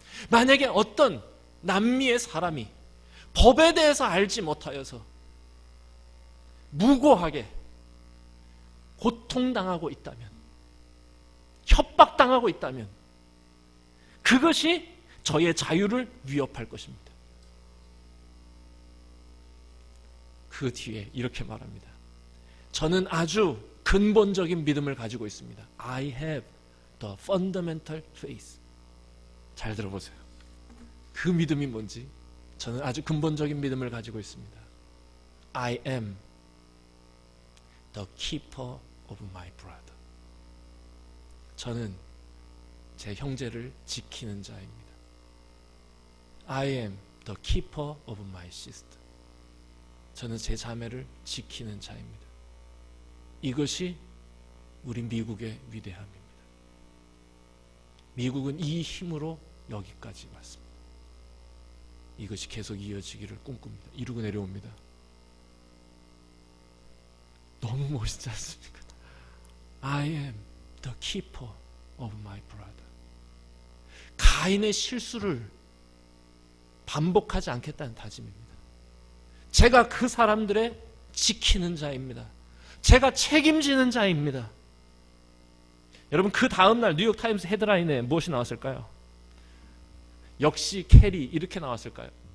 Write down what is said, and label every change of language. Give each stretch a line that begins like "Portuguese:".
Korean: 만약에 어떤 남미의 사람이 법에 대해서 알지 못하여서 무고하게 고통당하고 있다면, 협박당하고 있다면 그것이 저의 자유를 위협할 것입니다. 그 뒤에 이렇게 말합니다. 저는 아주 근본적인 믿음을 가지고 있습니다.
English: I have the fundamental faith.
Korean: 잘 들어보세요. 그 믿음이 뭔지, 저는 아주 근본적인 믿음을 가지고 있습니다.
English: I am the keeper of my brother.
Korean: 저는 제 형제를 지키는 자입니다.
English: I am the keeper of my sister.
Korean: 저는 제 자매를 지키는 자입니다. 이것이 우리 미국의 위대함입니다. 미국은 이 힘으로 여기까지 왔습니다. 이것이 계속 이어지기를 꿈꿉니다. 이루고 내려옵니다. 너무 멋있지 않습니까?
English: I am the keeper of my brother.
Korean: 가인의 실수를 반복하지 않겠다는 다짐입니다. 제가 그 사람들의 지키는 자입니다. 제가 책임지는 자입니다. 여러분, 그 다음날 뉴욕타임스 헤드라인에 무엇이 나왔을까요? 역시 캐리, 이렇게 나왔을까요?